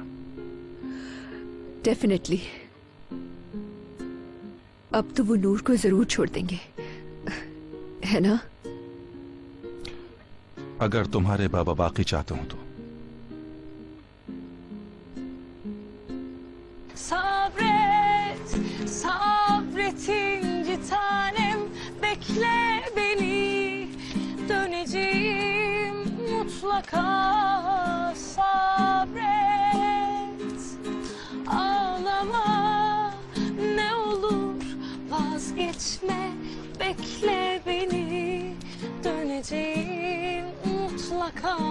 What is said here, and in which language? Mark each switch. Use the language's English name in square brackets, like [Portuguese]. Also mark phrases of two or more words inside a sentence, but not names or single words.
[Hindi] डेफिनेटली। अब तो वो नूर को जरूर छोड़ देंगे, है ना? अगर तुम्हारे बाबा बाकी चाहते हो तो। [Turkish] Sabret, sabret inci tanem, bekle beni, döneceğim mutlaka. Sabret, ağlama ne olur, vazgeçme, bekle beni, döneceğim mutlaka.